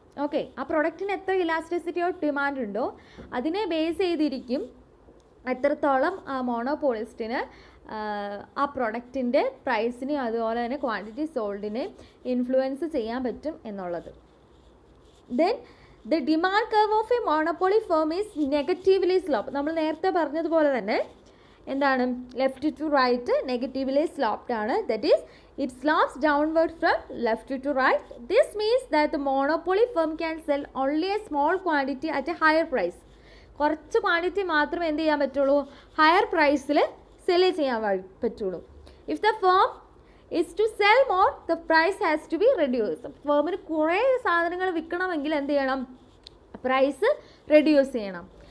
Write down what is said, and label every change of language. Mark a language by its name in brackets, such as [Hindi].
[Malayalam] Okay, ആ പ്രൊഡക്റ്റിന് എത്ര elasticity of demand ഉണ്ടോ അതിനെ ബേസ് ചെയ്തിരിക്കും എത്രത്തോളം ആ മോണോപോളിസ്റ്റിന് ആ പ്രൊഡക്റ്റിൻ്റെ പ്രൈസിനെ അതുപോലെ തന്നെ ക്വാണ്ടിറ്റി സോൾഡിനെ ഇൻഫ്ലുവൻസ് ചെയ്യാൻ പറ്റും എന്നുള്ളത്. [English] Then the demand curve of a monopoly firm is negatively slope. [Malayalam] നമ്മൾ നേരത്തെ പറഞ്ഞതുപോലെ തന്നെ എന്താണ്, [English] left to right negatively sloped [Malayalam] ആണ്. [English] That is it slopes downward from left to right. This means that the monopoly firm can sell only a small quantity at a higher price. [Malayalam] കുറച്ച് quantity മാത്രമേ എന്ത് ചെയ്യാൻ പറ്റുള്ളൂ, higher പ്രൈസിൽ cell ചെയ്യാൻ പറ്റുള്ളൂ. [English] If the firm is to sell more the price has to be reduce. [Malayalam] ഫേമിന് കുറേ സാധനങ്ങൾ വിൽക്കണമെങ്കിൽ എന്ത് ചെയ്യണം, പ്രൈസ് റെഡ്യൂസ് ചെയ്യണം.